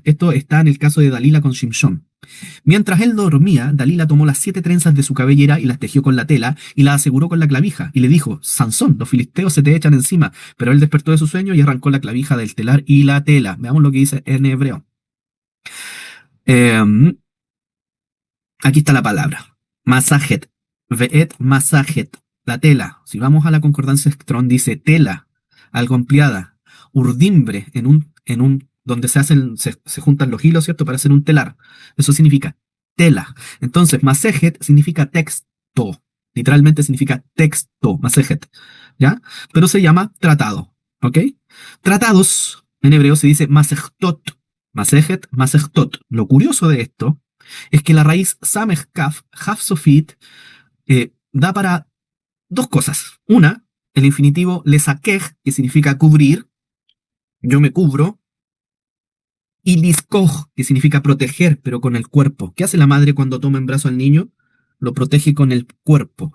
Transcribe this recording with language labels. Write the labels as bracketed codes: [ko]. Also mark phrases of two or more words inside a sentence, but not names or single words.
[es] Esto está en el caso de Dalila con Shimshon. Mientras él dormía, Dalila tomó las 7 trenzas de su cabellera y las tejió con la tela y las aseguró con la clavija y le dijo: Sansón, los filisteos se te echan encima. Pero él despertó de su sueño y arrancó la clavija del telar y la tela. Veamos lo que dice en hebreo. Eh, Aquí está la palabra. [he] מסכת. ואת מסכת. [es] La tela. Si vamos a la concordancia Strong, dice tela, algo ampliada. Urdimbre, donde se juntan los hilos, ¿cierto? Para hacer un telar. Eso significa tela. Entonces, masejet significa texto. Literalmente significa texto, masejet. ¿Ya? Pero se llama tratado. ¿Ok? Tratados, en hebreo se dice masechtot. Masejet, masechtot. Lo curioso de esto es que la raíz [he] סמך כף, כף סופית, [es] da para dos cosas. Una, el infinitivo lesakej, que significa cubrir, yo me cubro, y liskoj, que significa proteger, pero con el cuerpo. ¿Qué hace la madre cuando toma en brazo al niño? Lo protege con el cuerpo.